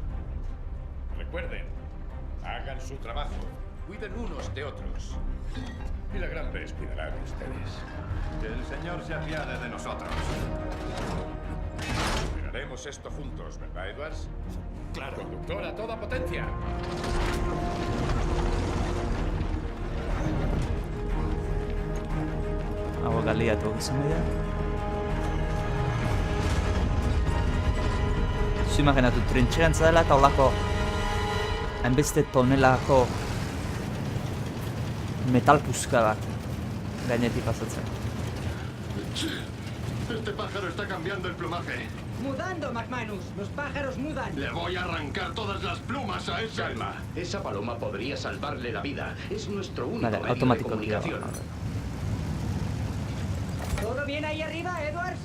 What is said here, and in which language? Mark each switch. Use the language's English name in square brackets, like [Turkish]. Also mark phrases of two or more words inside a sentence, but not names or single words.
[Spanish] Recuerden, hagan su trabajo, cuiden unos de otros. Y la gran Bess cuidará de ustedes. Que el Señor se apiade de nosotros. Superaremos esto juntos, ¿verdad, Edwards? Claro. Conductor a toda potencia. [Basque] Hau galiatuak izan dira. Zu imaginatu, trintxerantza dela eta holako hainbeste tonelako metal puzka bat gainetik pasatzen. [Spanish] Este pájaro está cambiando el plumaje. Mudando, McManus. Los pájaros mudan. Le voy a arrancar todas las plumas a ese. Calma. Esa paloma podría salvarle la vida. Es nuestro único Vale, medio de automático, comunicación. ¿Todo bien ahí arriba, Edwards?